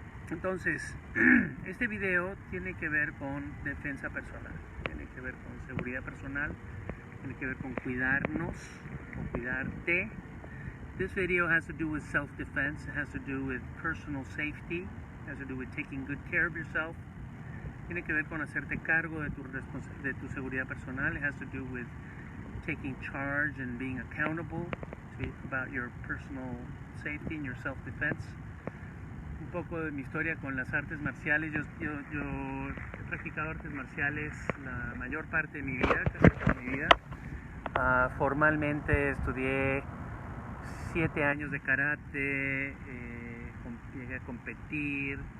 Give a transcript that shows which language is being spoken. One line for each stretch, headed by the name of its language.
Spanish: Entonces, este video tiene que ver con defensa personal, tiene que ver con seguridad personal, tiene que ver con cuidarnos, con cuidarte.
English: This video has to do with self-defense, it has to do with personal safety, it has to do with taking good care of yourself.
Spanish: Tiene que ver con hacerte cargo de tu seguridad personal.
English: It has to do with taking charge and being accountable about your personal safety and your self-defense.
Spanish: Un poco de mi historia con las artes marciales. Yo he practicado artes marciales la mayor parte de mi vida, casi toda mi vida. Formalmente estudié 7 años de karate, llegué a competir.